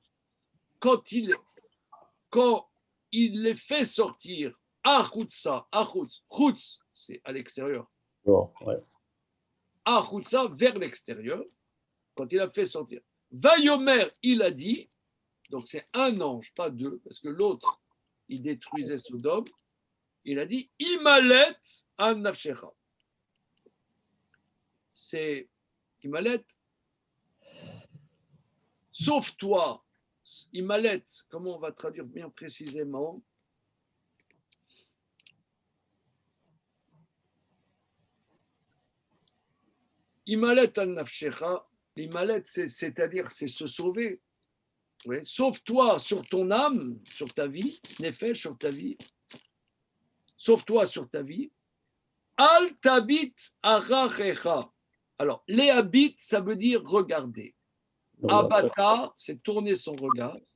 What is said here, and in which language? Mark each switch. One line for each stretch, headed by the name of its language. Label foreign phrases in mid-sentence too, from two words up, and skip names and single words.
French: Quand il les fait sortir, Achutsa, Chutz, c'est à l'extérieur. Bon, ouais. Achutsa, vers l'extérieur, quand il a fait sortir. Vayomer, il a dit, donc c'est un ange, pas deux, parce que l'autre, il détruisait Sodome. Il a dit
Hebrew: המלט על נפשך.
French: C'est Imalet, sauf toi. Imalet, comment on va traduire bien précisément?
Hebrew: המלט על נפשך.
French: Imalet, c'est-à-dire c'est se sauver. Oui. Sauve-toi sur ton âme, sur ta vie, nefesh, sur ta vie. Sauve-toi sur ta vie.
Hebrew: אל תביט אחריך.
French: Alors, les habits, ça veut dire regarder. Abata, c'est tourner son regard.